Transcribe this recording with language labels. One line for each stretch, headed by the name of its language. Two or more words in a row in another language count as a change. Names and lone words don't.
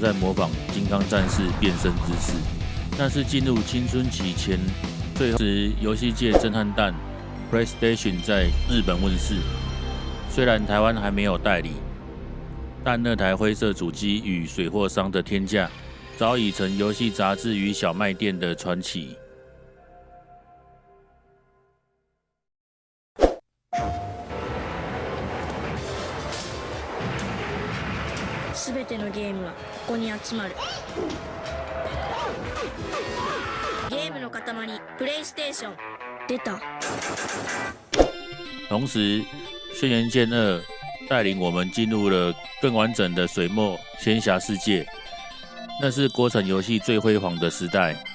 Chinese: 在模仿金剛戰士變身姿勢，那是進入青春期前最後時遊戲界震撼彈 PlayStation 在日本問世。雖然台灣還沒有代理，但那台灰色主機與水貨商的天價，早已成遊戲雜誌與小賣店的傳奇。
Japanese: すべてのゲームはここに集まる。ゲームの塊プレイステーション出た。
Chinese: 同時，《軒轅劍2》帶領我們進入了更完整的水墨仙俠世界，那是國產遊戲最輝煌的時代。